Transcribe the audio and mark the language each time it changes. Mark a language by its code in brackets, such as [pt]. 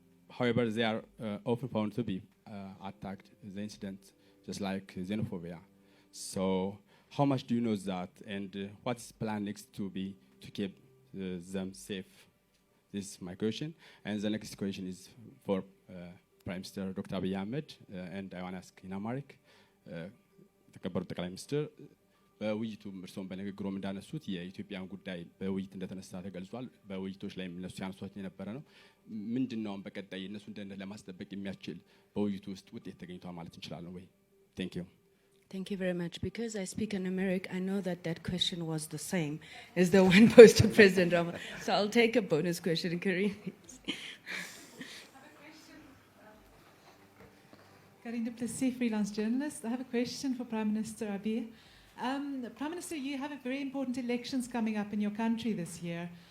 [en] However, they are often found to be attacked in the incident, just like xenophobia. So, how much do you know that, and what's plan next to keep them safe? This is my question. And the next question is for Prime Minister Dr. Abiy Ahmed, and I want to ask in Amharic. [am] ተከበሩ ጠቅላይ ሚኒስትር በውይይቱ እርስዎም በንግግሮም እንዳነሱት የኢትዮጵያን ጉዳይ በውይይት እንደተነሳ ተገልጿል። በውይይቶች ላይ እነሱ ያነሷት የነበረ ነው። ምንድነው በቀጣይ እነሱ እንደነ ለማስጠበቅ የሚያስችል በውይይቱ ውስጥ ውጤት ተገኝቷል ማለት እንችላለን ወይ? [en] Thank you. Thank you very much. Because I speak in Amharic, I know that question was the same as the one posed to President Rama. So I'll take a bonus question in Korean. Karine du Plessis, freelance journalist. I have a question for Prime Minister Abiy. Prime Minister, you have a very important elections coming up in your country this year.